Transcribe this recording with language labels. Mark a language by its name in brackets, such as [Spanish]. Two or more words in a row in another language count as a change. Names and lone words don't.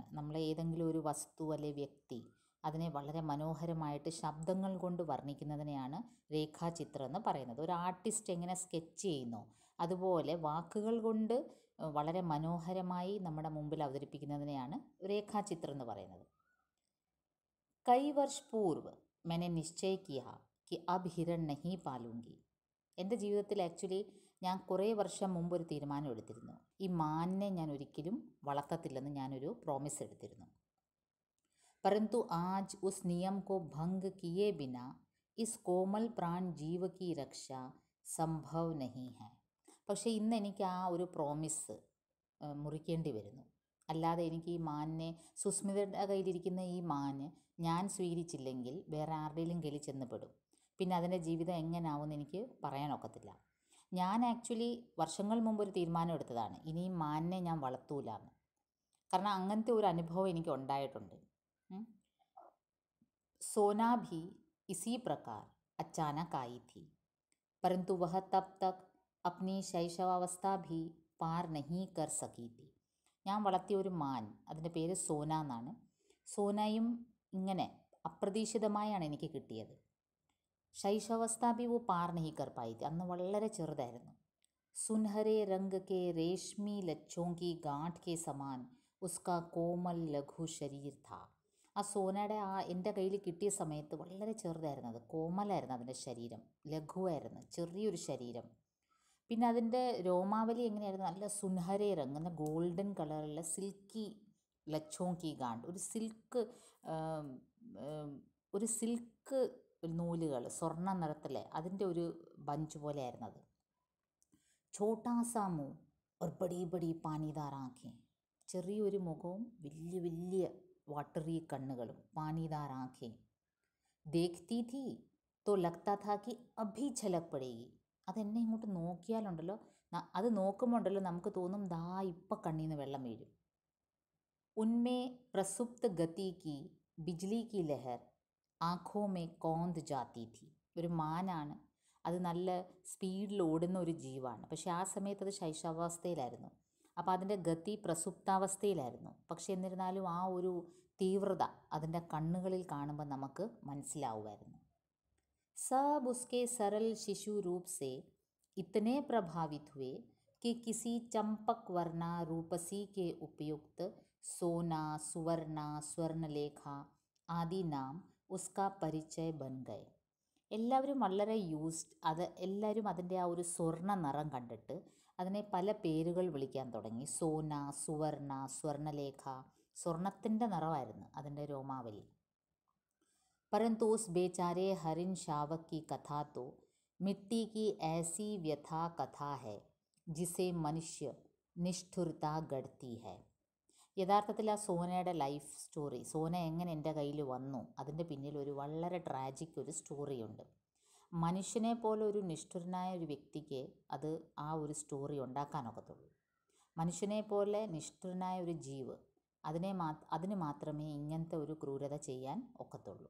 [Malayalam] നമ്മൾ ഏതെങ്കിലും ഒരു വസ്തു അല്ലെ വ്യക്തി അതിനെ വളരെ മനോഹരമായിട്ട് ശബ്ദങ്ങൾ കൊണ്ട് വർണ്ണിക്കുന്നതിനെയാണ് രേഖാചിത്രം എന്ന് പറയുന്നത്. ഒരു ആർട്ടിസ്റ്റ് എങ്ങനെ സ്കെച്ച് ചെയ്യുന്നോ അതുപോലെ വാക്കുകൾ കൊണ്ട് വളരെ മനോഹരമായി നമ്മുടെ മുമ്പിൽ അവതരിപ്പിക്കുന്നതിനെയാണ് രേഖാചിത്രം എന്ന് പറയുന്നത്. [Hindi] കई वर्ष पूर्व मैंने निश्चय किया कि अब हिरण नहीं पालूंगी. [Malayalam] എൻ്റെ ജീവിതത്തിൽ ആക്ച്വലി ഞാൻ കുറേ വർഷം മുമ്പ് ഒരു തീരുമാനം എടുത്തിരുന്നു. ഈ മാനിനെ ഞാൻ ഒരിക്കലും വളർത്തത്തില്ലെന്ന് ഞാനൊരു പ്രോമിസ് എടുത്തിരുന്നു. [Hindi] परंतु आज उस नियम को भंग किए बिना इस कोमल प्राण जीव की रक्षा संभव नहीं है. [Malayalam] പക്ഷേ ഇന്ന് എനിക്ക് ആ ഒരു പ്രോമിസ് മുറിക്കേണ്ടി വരുന്നു. അല്ലാതെ എനിക്ക് ഈ മാനിനെ, സുസ്മിതയുടെ കയ്യിലിരിക്കുന്ന ഈ മാന് ഞാൻ സ്വീകരിച്ചില്ലെങ്കിൽ വേറെ ആരുടെയും കയ്യിൽ ചെന്ന് പെടും. പിന്നെ അതിൻ്റെ ജീവിതം എങ്ങനെയാവുമെന്ന് എനിക്ക് പറയാനൊക്കത്തില്ല. ഞാൻ ആക്ച്വലി വർഷങ്ങൾ മുമ്പ് ഒരു തീരുമാനം എടുത്തതാണ്, ഇനിയും മാനിനെ ഞാൻ വളർത്തൂലാന്ന്. കാരണം അങ്ങനത്തെ ഒരു അനുഭവം എനിക്ക് ഉണ്ടായിട്ടുണ്ട്. [Hindi] सोना भी इसी प्रकार अचानक आई थी, परंतु वह तब तक अपनी शैशवावस्था भी पार नहीं कर सकी थी. [Malayalam] ഞാൻ വളർത്തിയ ഒരു മാൻ, അതിൻ്റെ പേര് സോന എന്നാണ്. സോനയും ഇങ്ങനെ അപ്രതീക്ഷിതമായാണ് എനിക്ക് കിട്ടിയത്. [Hindi] ശൈശവാवस्था भी वो पार नहीं कर पाई थी. [Malayalam] അന്ന് വളരെ ചെറുതായിരുന്നു. [Hindi] सुनहरे रंग के रेशमी लच्छों की गांठ के समान उसका कोमल लघु शरीर था. [Malayalam] ആ സോനയുടെ എൻ്റെ കയ്യിൽ കിട്ടിയ സമയത്ത് വളരെ ചെറുതായിരുന്നു, അത് കോമലായിരുന്നു അതിൻ്റെ ശരീരം, ലഘുവായിരുന്നു, ചെറിയൊരു ശരീരം. പിന്നെ അതിൻ്റെ രോമാവലി എങ്ങനെയായിരുന്നു, നല്ല [Hindi] सुनहरे रंग, [Malayalam] നല്ല [English] golden colourulla [Hindi] सिल्की लच्छों की गांठ, [Malayalam] ഒരു സിൽക്ക് നൂലുകൾ സ്വർണ്ണ നിറത്തിലെ അതിൻ്റെ ഒരു ബഞ്ച് പോലെ ആയിരുന്നു അത്. [Hindi] छोटा सा मुँह और बड़ी बड़ी पानीदार आँखें. [Malayalam] ചെറിയൊരു മുഖവും വലിയ വലിയ വാട്ടറി കണ്ണുകളും, [Hindi] पानीदार आँखें. देखती थी तो लगता था कि अभी झलक पड़ेगी. [Malayalam] അതെന്നെ ഇങ്ങോട്ട് നോക്കിയാലുണ്ടല്ലോ, അത് നോക്കുമ്പോൾ ഉണ്ടല്ലോ നമുക്ക് തോന്നും ദാ ഇപ്പം കണ്ണിൽ നിന്ന് വെള്ളം വീഴും. [Hindi] उनमें प्रसुप्त गति की बिजली की लहर ആँखों में कौंध जाती थी. [Malayalam] ഒരു മാനാണ്, അത് നല്ല സ്പീഡിൽ ഓടുന്ന ഒരു ജീവാണ്. പക്ഷേ ആ സമയത്ത് അത് ശൈശവാവസ്ഥയിലായിരുന്നു. അപ്പോൾ അതിൻ്റെ ഗതി പ്രസുപ്താവസ്ഥയിലായിരുന്നു. പക്ഷെ എന്നിരുന്നാലും ആ ഒരു തീവ്രത അതിൻ്റെ കണ്ണുകളിൽ കാണുമ്പോൾ നമുക്ക് മനസ്സിലാവുമായിരുന്നു. [Hindi] सब उसके सरल शिशु रूप से इतने प्रभावित हुए कि किसी चंपक वर्णा रूपसी के उपयुक्त सोना, सुवर्णा, स्वर्णलेखा आदि नाम उसका परिचय बन गए. [Malayalam] എല്ലാവരും വളരെ എല്ലാവരും അതിൻ്റെ ആ ഒരു സ്വർണ്ണ നിറം കണ്ടിട്ട് അതിനെ പല പേരുകൾ വിളിക്കാൻ തുടങ്ങി. സോന, സുവർണ, സ്വർണലേഖ, സ്വർണത്തിൻ്റെ നിറമായിരുന്നു അതിൻ്റെ രോമാവലി. [Hindi] परंतु उस बेचारे हरिन शावक की कथा तो मिट्टी की ऐसी व्यथा कथा है जिसे मनुष्य निष्ठुरता गढ़ती है. [Malayalam] യഥാർത്ഥത്തിൽ ആ സോനയുടെ [English] life story, [Malayalam] സോന എങ്ങനെ എൻ്റെ കയ്യിൽ വന്നു, അതിൻ്റെ പിന്നിൽ ഒരു വളരെ ട്രാജിക് ഒരു സ്റ്റോറിയുണ്ട്. മനുഷ്യനെ പോലെ ഒരു നിഷ്ഠുരനായ ഒരു വ്യക്തിക്ക് അത് ആ ഒരു സ്റ്റോറി ഉണ്ടാക്കാനൊക്കത്തുള്ളൂ. മനുഷ്യനെ പോലെ നിഷ്ഠുരനായ ഒരു ജീവ്, അതിന് മാത്രമേ ഇങ്ങനത്തെ ഒരു ക്രൂരത ചെയ്യാൻ ഒക്കത്തുള്ളൂ.